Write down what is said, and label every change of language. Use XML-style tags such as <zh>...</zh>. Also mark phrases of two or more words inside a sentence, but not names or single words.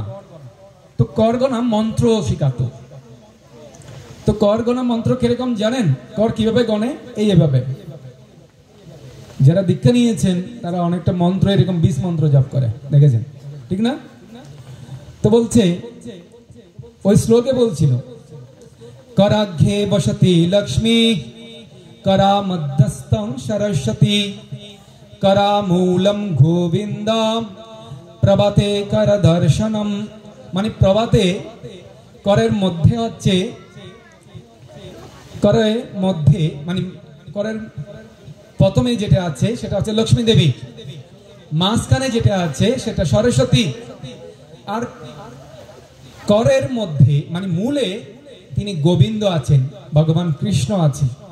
<bn>তো কর গণা মন্ত্র শিখাতো। তো কর গণা মন্ত্র কিরকম জানেন? কর কিভাবে গণে? এইভাবে। যারা দীক্ষা নিয়েছেন তারা অনেকটা মন্ত্র এরকম 20 মন্ত্র জপ করে, দেখেছেন, ঠিক না? তো বলছে, ওই শ্লোকে বলছিল,</bn> <sa>कराघ्ये वसति लक्ष्मी, करा मध्यस्थं सरस्वती, करा मूलम गोविंदम, प्रभाते कर दर्शनम।</sa> <bn>মানে প্রভাতে করের মধ্যে হচ্ছে, করের মধ্যে মানে করের প্রথমে যেটা আছে সেটা হচ্ছে লক্ষ্মী দেবী, মাঝখানে যেটা আছে সেটা সরস্বতী, আর করের মধ্যে মানে মূলে তিনি গোবিন্দ আছেন, ভগবান কৃষ্ণ আছেন।</bn>